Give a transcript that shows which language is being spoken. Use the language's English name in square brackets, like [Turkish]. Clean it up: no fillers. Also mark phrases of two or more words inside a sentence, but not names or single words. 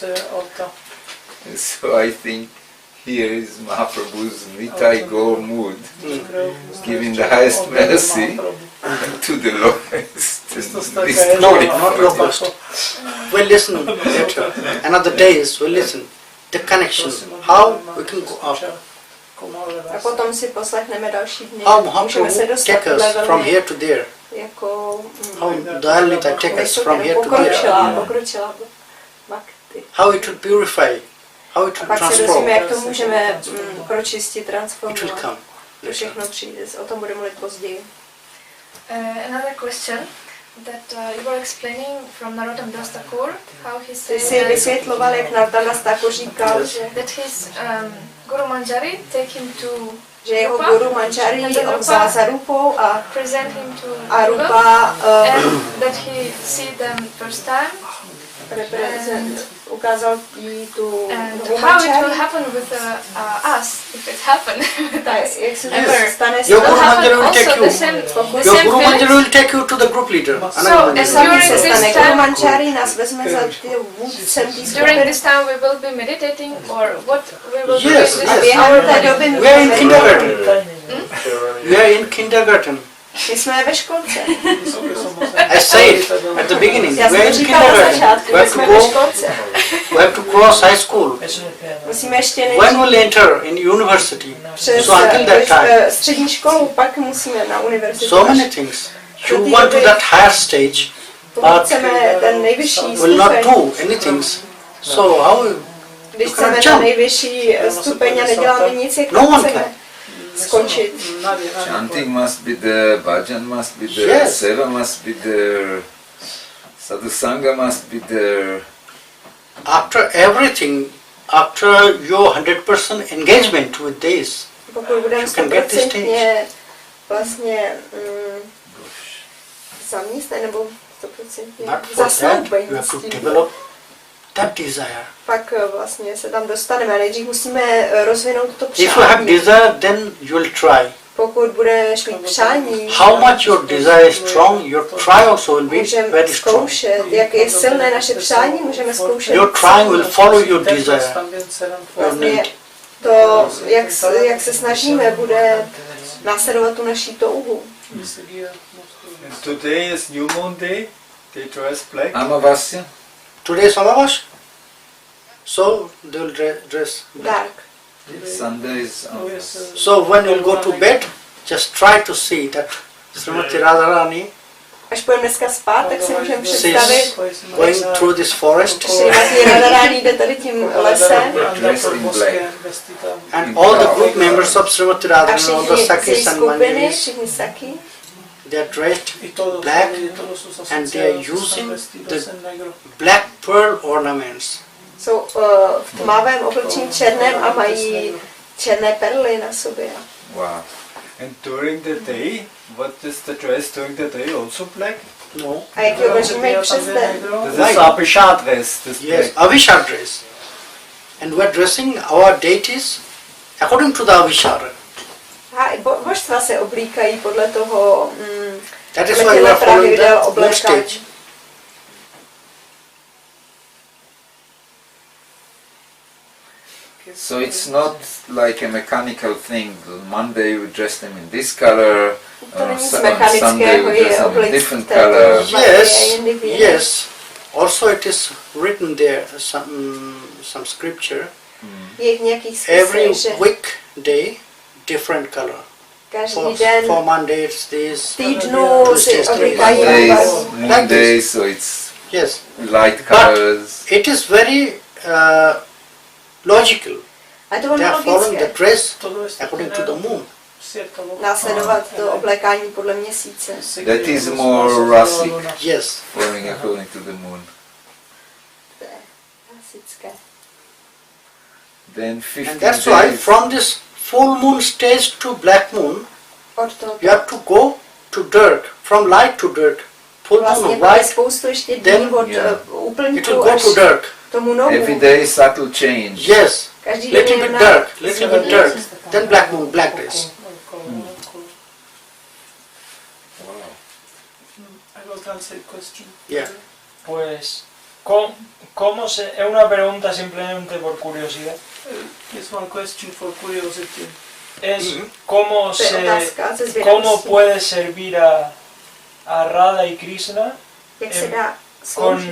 [English] So I think here is Mahaprabhu's Nitai Gaur mood, giving the highest mercy to the lowest. No, not lowest. We'll listen later. Another days we'll listen. The connection. How we can go up. [Czech] A potom si poslechneme další dny. [English] How [Czech] Můžeme se Mahaprabhu dostat [English] take us [Czech] velmi [English] from here to there. [Czech] jako [English] How Dahalita take us from here to there. [Czech] pokročila bhakti. [English] How it will purify. How it [Czech] A [English] will [Czech] pak se [English] transform. [Czech] dozvíme, jak to můžeme pročistit, [English] It will [Czech] transformovat. [English] come. [Czech] To všechno přijde, o tom budeme mluvit později. [English] Another question that you were explaining from Narottam Das Thakur, how he [Czech] Ty [English] said [Czech] si vysvětloval, jak Narottam Das Thakur říkal, [English] that his Guru Manjari take him to [Czech] že jeho Rupa, guru Manjari ho vzal za rupou a [English] present him to Rupa and that he see them first time. [Czech] ukázal jí tu [English] And Guru how it will Manjari. happen with us if it happen with us. [Czech] Jak se [English] Ever. [Czech] to stane s [English] Your Will Guru happen Manjari will also take the you. same, the Your same Guru Manjari feelings. will take you to the group leader. So, [Czech] Sami [English] during [Czech] se [English] this [Czech] stane Guru [English] time, [Czech] Manjari, nás vezme za ty vůdcem té [English] during [Czech] skupiny. [English] this time we will be meditating, or what we will Yes, do yes. [Czech] A [English] with [Czech] během té doby my [English] We are in [Czech] budeme- [English] kindergarten. We are in kindergarten. [Czech] My jsme ve školce. [English] I said at the beginning, [Czech] Já [English] we [Czech] jsem [English] are to in [Czech] říkala na [English] kindergarten. [Czech] začátku, [English] We [Czech] my [English] have to [Czech] jsme ve [English] go. [Czech] školce. [English] We have to cross high school. [Czech] Musíme ještě [English] When [Czech] než [English] we'll enter in university. [Czech] přes [English] So until that time, [Czech] střední školu, pak musíme na univerzitu. [English] so many things. You want to that higher stage. [Czech] Pokud chceme ten nejvyšší [English] will not [Czech] stupeň, [English] do anything. So how [Czech] když [English] you cannot [Czech] chceme ten [English] jump? [Czech] nejvyšší stupeň a neděláme nic, jak [English] No one [Czech] chceme [English] can. [Czech] skončit. [English] Chanting must be there, bhajan must be there, Yes. seva must be there, sadhusanga must be there. After everything, after your 100% engagement with this, [Czech] Pokud budeme [English] you can get this [Czech] 100% vlastně zamístné nebo 100% [English] but for that you [Czech] zasnoubení [English] have s to [Czech] tím, [English] develop that desire. [Czech] pak vlastně se tam dostaneme. Nejdřív musíme rozvinout to [English] If you have [Czech] přání. [English] desire, then you will try. [Czech] Pokud budeš mít přání, [English] How much your desire is strong, your try also will be [Czech] můžeme [English] very strong. [Czech] zkoušet, jak je silné naše přání, můžeme zkoušet. [English] Your trying will follow your desire, your [Czech] Vlastně [English] need. [Czech] to, jak se snažíme, bude následovat tu naší touhu. [English] Today is New Moon Day. They dress black. Amavasya? Today is Amavasya, so they will dress black. Dark. Sunday is Amavasya. So when you go to bed, just try to see that Srimati Radharani [Czech] Až půjdeme dneska spát, tak si můžeme [English] is [Czech] představit, [English] going through this forest, [Czech] Srimati Radharani jde tady tím lesem [English] Dressed in black. and all the group members of Srimati [Czech] a [English] Radharani, all the [Czech] všichni z její [English] Sakis and [Czech] skupiny, Manjaris, všichni saky, [English] they are dressed black and they are using the black pearl ornaments. [Czech] jsou v tmavém oblečení černém a mají černé perly na sobě. [English] Wow. And during the day, what is the dress during the day? Also black? No. [Czech] A jaký oblečení mají přes den? [English] This is Abhisha dress. This Yes, black. Avishar dress. And we are dressing our deities according to the Avishar. [Czech] A i božstva se oblíkají podle toho, [English] That is [Czech] podle [English] why we [Czech] těchto [English] are following [Czech] pravidel [English] the moon [Czech] oblékání. [English] stage. So it's not like a mechanical thing. Monday you dress them in this color, [Czech] To [English] on [Czech] není z [English] Sunday [Czech] mechanického, [English] you [Czech] je [English] dress them in [Czech] oblek [English] different [Czech] této [English] color. Yes, [Czech] jindy [English] yes. Also it is written there, some scripture. [Czech] Je v nějakých [English] Every [Czech] spisech, že [English] weekday, different color. [Czech] každý den [English] For Monday it's this, [Czech] týdnu si [English] Tuesday it's [Czech] oblíkají [English] this. Mondays, [Czech] barvu. [English] Monday, so it's Yes, light colors. it is very logical. [Czech] A to [English] They [Czech] je [English] are following the [Czech] logické, [English] dress according to the moon. [Czech] následovat to oblékání podle měsíce. [English] That is more Rasic, Yes. following according to the moon. [Czech] To je klasické. [English] Then And 15 that's why days. from this full moon stage to black moon, [Czech] Od toho [English] you have to go to dark, from light to dark. Full [Czech] vlastně [English] moon of [Czech] bude [English] light, [Czech] spoustu ještě dní [English] then, [Czech] od [English] yeah. it will [Czech] úplňku [English] go [Czech] až [English] to dark. [Czech] tomu [English] Every [Czech] novu. [English] day subtle change. Yes, [Czech] Každý den [English] little [Czech] je [English] bit [Czech] na [English] dark, little bit dark. Then black moon, black dress. I will translate question. Yeah. [Spanish] Pues, ¿cómo se...? Es una pregunta simplemente por curiosidad. [English] Here's one question for curiosity. [Spanish] Es Mhm. cómo [Czech] To je [Spanish] se... [Czech] otázka ze [Spanish] ¿Cómo [Czech] zvědavosti. [Spanish] puede servir a Radha y Krishna [Czech] Jak se dá sloužit